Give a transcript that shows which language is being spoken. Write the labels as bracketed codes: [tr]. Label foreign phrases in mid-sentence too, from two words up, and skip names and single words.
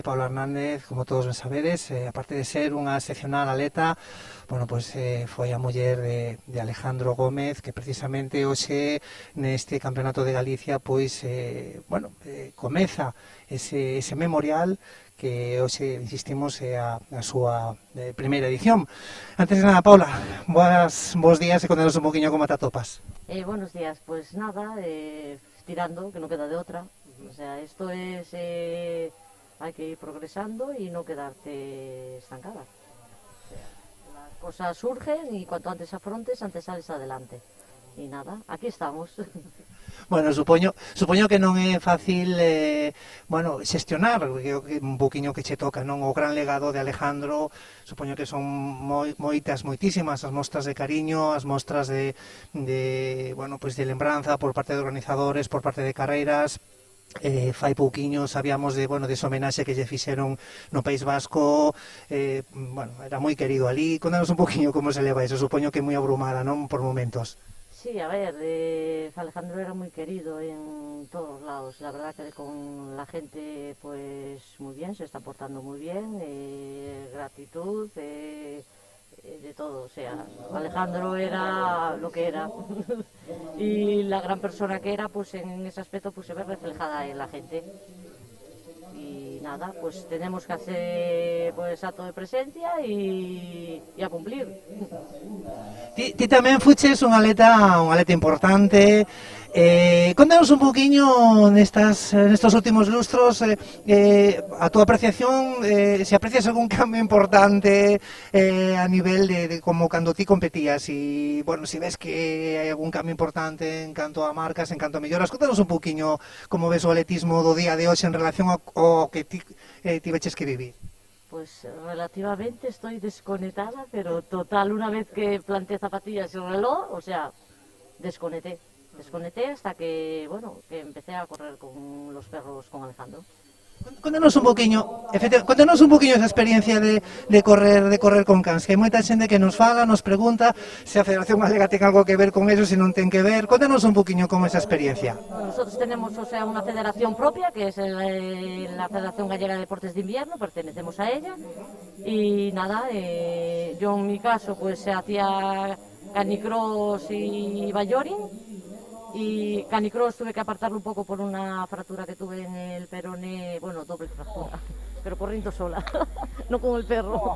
[gl] Paula Hernández, como todos ben sabedes, aparte de ser unha excepcional atleta, bueno, pois foi a muller de Alejandro Gómez, que precisamente hoxe neste Campeonato de Galicia pois bueno, comeza ese memorial que hoxe, insistimos, é a súa primeira edición. Antes de nada, Paula, bos días e contanos un poquinho como te atopas. [es] Buenos días, pues nada, tirando, que no queda de otra. O sea, esto es, hay que ir progresando y no quedarte estancada. O sea, las cosas surgen y cuanto antes afrontes, antes sales adelante. Y nada, aquí estamos. Bueno, [gl] supoño que non é fácil bueno, xestionar un poquinho que che toca, non? O gran legado de Alejandro, supoño que son moitísimas as mostras de cariño, as mostras de [es] bueno, pues [gl] de lembranza por parte de organizadores, por parte de carreiras. Fai pouquiño sabíamos de, bueno, dese homenaxe que lle fixeron no País Vasco, bueno, era moi querido ali. Contanos un poquinho como se leva eso, supoño que moi abrumada, non, por momentos. [es] Sí, a ver, Alejandro era muy querido en todos lados. La verdad que con la gente, pues muy bien, se está portando muy bien. Gratitud, de todo. O sea, Alejandro era lo que era. Y la gran persona que era, pues en ese aspecto, pues se ve reflejada en la gente. Y nada, pues tenemos que hacer pues acto de presencia y a cumplir. [gl] Ti tamén fuches unha atleta importante. Contanos un poquinho nestos últimos lustros a túa apreciación, se aprecias algún cambio importante a nivel de como cando ti competías, e, bueno, se ves que hai algún cambio importante en canto a marcas, en canto a melloras. Contanos un poquinho como ves o atletismo do día de hoxe en relación ao que ti tiveches que vivir. [es] Pues relativamente estoy desconectada, pero total, una vez que planté zapatillas y reloj, o sea, desconecté hasta que, bueno, que empecé a correr con los perros con Alejandro. [gl] Contanos un poquinho esa experiencia de correr con cans, que hai moita xente que nos fala, nos pregunta se a Federación Galega ten algo que ver con eso, se non ten que ver. Contanos un poquinho como esa experiencia. [es] Nosotros tenemos, o sea, una federación propia, que es la Federación Gallega de Deportes de Invierno, pertenecemos a ella, y nada, yo en mi caso pues se hacía canicross y bayoring. Y canicross tuve que apartarlo un poco por una fractura que tuve en el peroné, bueno, doble fractura, pero corriendo sola, no con el perro.